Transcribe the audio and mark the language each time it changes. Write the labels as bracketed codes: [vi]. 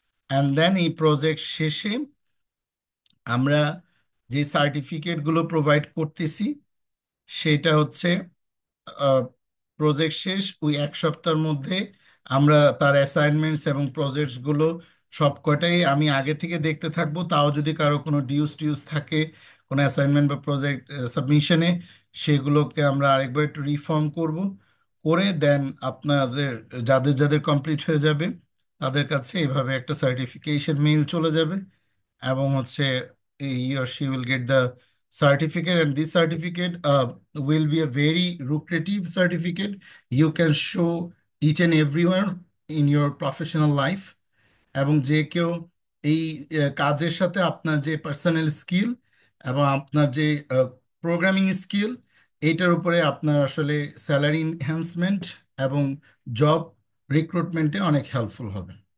[bn] And then এই project শেষে আমরা যে সার্টিফিকেটগুলো প্রোভাইড করতেছি সেটা হচ্ছে প্রজেক্ট শেষ ওই 1 সপ্তাহের মধ্যে আমরা তার অ্যাসাইনমেন্টস এবং প্রজেক্টসগুলো সব কটাই আমি আগে থেকে দেখতে থাকবো। তাও যদি কারো কোনো টিউস থাকে কোনো অ্যাসাইনমেন্ট বা প্রজেক্ট সাবমিশনে, সেগুলোকে আমরা আরেকবার একটু রিফর্ম করব, করে দেন আপনাদের যাদের যাদের কমপ্লিট হয়ে যাবে তাদের কাছে এভাবে একটা সার্টিফিকেশন মেইল চলে যাবে। এবং হচ্ছে [en] he or she will get the certificate, and this certificate will be a very lucrative certificate. You can show each and everyone in your professional life, [bn] এবং যে কেউ এই কাজের সাথে আপনার যে পার্সোনাল স্কিল এবং আপনার যে প্রোগ্রামিং স্কিল, এইটার উপরে আপনার আসলে স্যালারি এনহ্যান্সমেন্ট এবং জব রিক্রুটমেন্টে অনেক হেল্পফুল হবে।